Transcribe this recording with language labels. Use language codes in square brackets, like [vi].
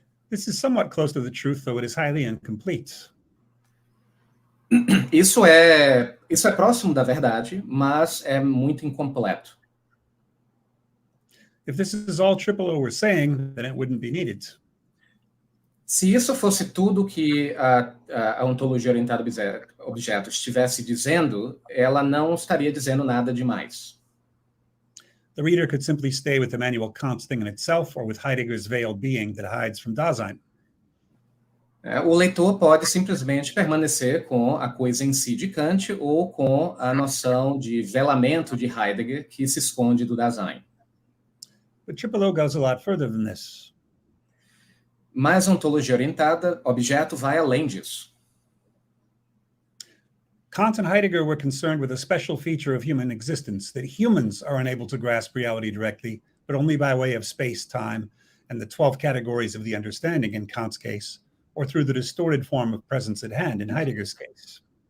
[en] This is somewhat close to the truth, though it is highly incomplete. [pt] Isso é próximo da verdade, mas é muito incompleto. [en] If this is all 𝕆𝔼 were saying, then it wouldn't be needed. [pt] Se isso fosse tudo que a ontologia orientada a objeto estivesse dizendo, ela não estaria dizendo nada demais. [en] The reader could simply stay with Immanuel Kant's thing in itself or with Heidegger's veiled being that hides from Dasein. [pt] O leitor pode simplesmente permanecer com a coisa em si de Kant ou com a noção de velamento de Heidegger que se esconde do Dasein. [en] But 𝕆𝔼 goes a lot further than this. [pt] Mas a ontologia orientada, objeto, vai além disso. [en] Kant and Heidegger were concerned with a special feature of human existence, that humans are unable to grasp reality directly, but only by way of space, time, and the 12 categories of the understanding in Kant's case, or through the distorted form of presence at hand in Heidegger's case.